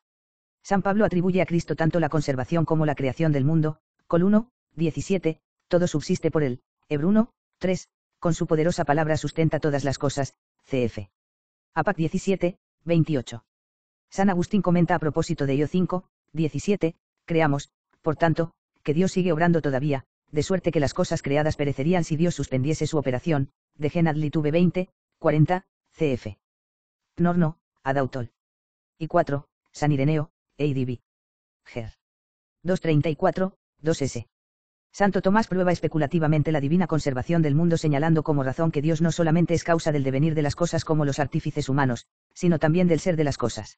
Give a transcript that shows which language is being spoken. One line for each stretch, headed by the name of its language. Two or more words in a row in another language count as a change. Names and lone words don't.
Spanish: San Pablo atribuye a Cristo tanto la conservación como la creación del mundo, Col 1, 17, todo subsiste por él, Hebr 1, 3, con su poderosa palabra sustenta todas las cosas, cf. Apac 17, 28. San Agustín comenta a propósito de Io 5, 17, creamos, por tanto, que Dios sigue obrando todavía, de suerte que las cosas creadas perecerían si Dios suspendiese su operación, de Gen ad litube 20, 40, cf. Norno, ad Autol. Y 4, San Ireneo, ADB. Ger. 234, 2s. Santo Tomás prueba especulativamente la divina conservación del mundo señalando como razón que Dios no solamente es causa del devenir de las cosas como los artífices humanos, sino también del ser de las cosas.